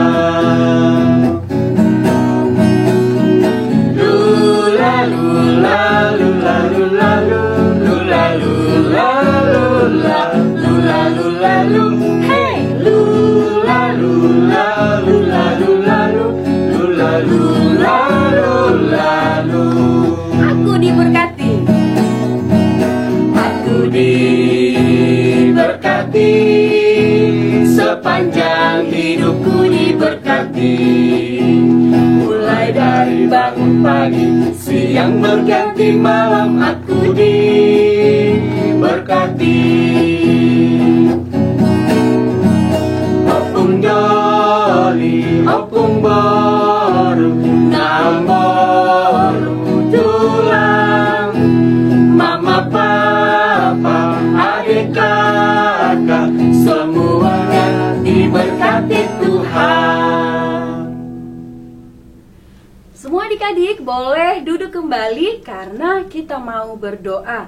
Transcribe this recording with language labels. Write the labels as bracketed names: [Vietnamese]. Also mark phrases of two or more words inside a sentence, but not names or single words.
[Indonesian] Lula lula lula lula lula lula lula lula lula lu. Hey, lula lula lula lula lula lula lula lu. Aku diberkati. Aku diberkati, sepanjang hidupku diberkati. Mulai dari bangun pagi, siang berganti malam, aku diberkati. [Batak Toba] Opung joli, opung baru, namboru tulang. [Indonesian] Mama, papa, adik, kakak, semuanya diberkati Tuhan. Semua adik-adik boleh duduk kembali karena kita mau berdoa.